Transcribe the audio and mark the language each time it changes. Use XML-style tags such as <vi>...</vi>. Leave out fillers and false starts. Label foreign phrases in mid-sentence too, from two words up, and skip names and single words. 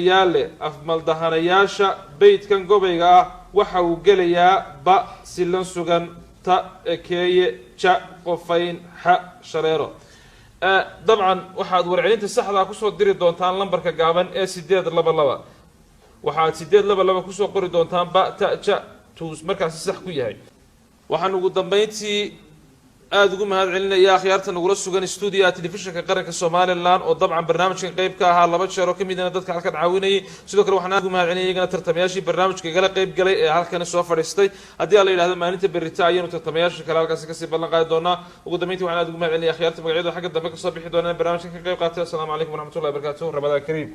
<so>yaale afmaldahanayaasha beydkan gobayga waxa uu gelayaa ba silan sugan ta ekeeye ja qofayn ha shareero dabcan waxaad warcelinta saxda ku soo diri doontaan lambarka gaaban ee 822 waxaad 822 ku soo qori doontaan ba ta ja tuus markaas sax ku yahay waxaan ugu dambeyntii aad ugu mahad celinaya akhyaarta nagula sugan studio telefishinka qaranka Soomaaliland oo dabcan barnaamijkan qayb ka ahaa laba jeer oo kamid ah dadka halkan caawinayay sidoo kale waxaan ugu mahad celinayay iyagana tartamayaashii barnaamijka gala qayb galay ee halkan soo fadhiistay haddii la yiraahdo maalinta berita ayaynu tartamayaasha kale halkaas ka sii ballan qaadi doonaa ugu dambeyntii waxaan aad ugu mahad celinayay akhyaarta magacyada xagga dambe ka soo bixi doonaa barnaamijkan ka qayb qaatay</so> <ar>السلام عليكم ورحمة الله وبركاته رمضان كريم</ar>